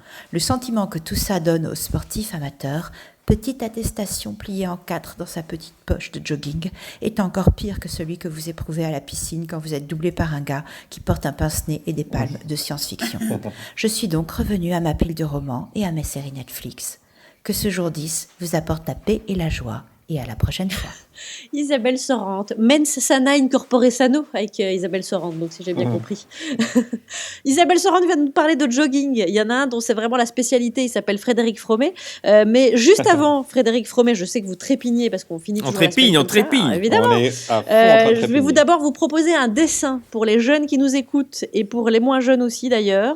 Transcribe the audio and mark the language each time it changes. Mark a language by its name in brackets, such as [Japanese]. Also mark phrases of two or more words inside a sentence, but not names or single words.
[French] Le sentiment que tout ça donne aux sportifs amateurs, petite attestation pliée en 4 dans sa petite poche de jogging, est encore pire que celui que vous éprouvez à la piscine quand vous êtes doublé par un gars qui porte un pince-nez et des palmes de science-fiction. Je suis donc revenue à ma pile de romans et à mes séries Netflix. Que ce jour 10 vous apporte la paix et la joie. Et à la prochaine fois. Isabelle Sorante. [Latin] Mens sana in corpore sano [French] avec Isabelle Sorante, donc si j'ai bien compris. Isabelle Sorante vient de nous parler de jogging. Il y en a un dont c'est vraiment la spécialité, il s'appelle Frédéric Fromet. Mais juste avant Frédéric Fromet, je sais que vous trépignez parce qu'on finit toujours on trépigne. Évidemment. Je vais d'abord vous proposer un dessin pour les jeunes qui nous écoutent et pour les moins jeunes aussi d'ailleurs.